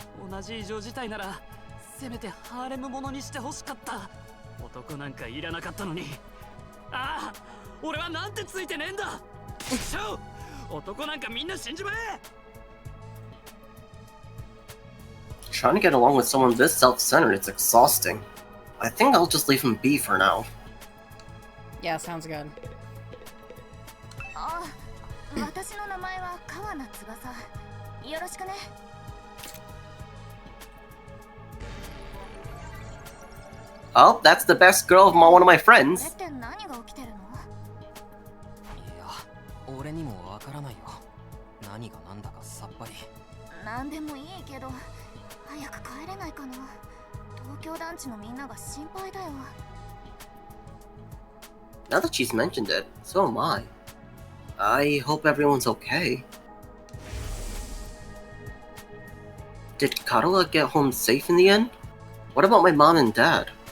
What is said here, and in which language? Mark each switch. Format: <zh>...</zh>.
<ja>同じ異常事態ならせめてハーレムものにしてほしかった。男なんかいらなかったのに。ああ、俺はなんてついてねえんだ。ちょ、男なんかみんな死んじまえ。</ja> <en>Trying to get along with someone this self-centered is exhausting. I think I'll just leave him be for now. Yeah, sounds good.</en> <ja>あ、私の名前は川名翼。よろしくね。</ja> <en>Oh, that's the best girl of one of my</en> <ja>これっ</ja> <en>friends.</en> <ja>て何が起きてるの？いや、俺にもわからないよ。何が何だかさっぱり。なんでもいいけど早く帰れないかな。東京団地のみんなが心配だよ。</ja> <en>Now that she's mentioned it, so am I. I hope everyone's okay. Did Karla get home safe in the end? What about my mom and dad?</en>